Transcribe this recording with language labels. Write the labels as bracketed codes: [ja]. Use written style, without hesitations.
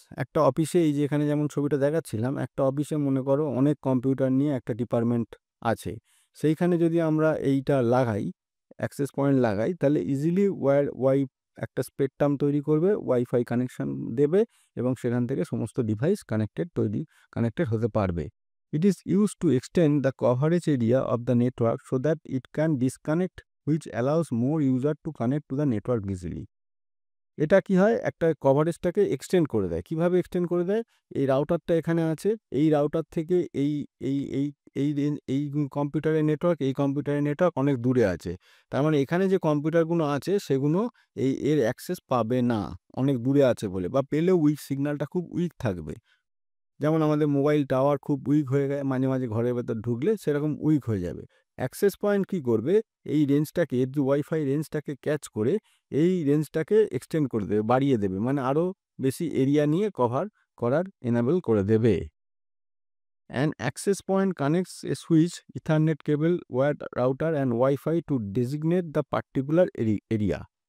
[bn] একটা অফিসে, এই যে এখানে যেমন ছবিটা দেখাচ্ছিলাম, একটা অফিসে মনে করো অনেক কম্পিউটার নিয়ে একটা ডিপার্টমেন্ট আছে, সেইখানে যদি আমরা এইটা লাগাই, অ্যাক্সেস পয়েন্ট লাগাই, তাহলে ইজিলি একটা স্পেকট্রাম তৈরি করবে, ওয়াইফাই কানেকশন দেবে এবং সেখান থেকে সমস্ত ডিভাইস কানেক্টেড হতে পারবে। [en] It is used to extend the coverage area of the network so that it can disconnect, which allows more user to connect to the network easily. [bn] এটা কি হয়, একটা কভারেজটাকে এক্সটেন্ড করে দেয়। কিভাবে এক্সটেন্ড করে দেয়, এই রাউটারটা এখানে আছে, এই রাউটার থেকে এই এই এই এই এই কম্পিউটারের নেটওয়ার্ক অনেক দূরে আছে। তার মানে এখানে যে কম্পিউটারগুলো আছে সেগুলো এর অ্যাক্সেস পাবে না, অনেক দূরে আছে বলে, বা পেলেও সিগন্যালটা খুব উইক থাকবে। যেমন আমাদের মোবাইল টাওয়ার খুব উইক হয়ে গেছে, মাঝে মাঝে ঘরের ভেতর ঢুকলে সেরকম উইক হয়ে যাবে। অ্যাক্সেস পয়েন্ট কি করবে, এই রেঞ্জটাকে, যে ওয়াইফাই রেঞ্জটাকে ক্যাচ করে এই রেঞ্জটাকে এক্সটেন্ড করে দেবে, বাড়িয়ে দেবে, মানে আরও বেশি এরিয়া নিয়ে কভার করার এনাবেল করে দেবে। [en] An access point connects a switch, Ethernet cable, wired router and Wi-Fi to designate the particular area.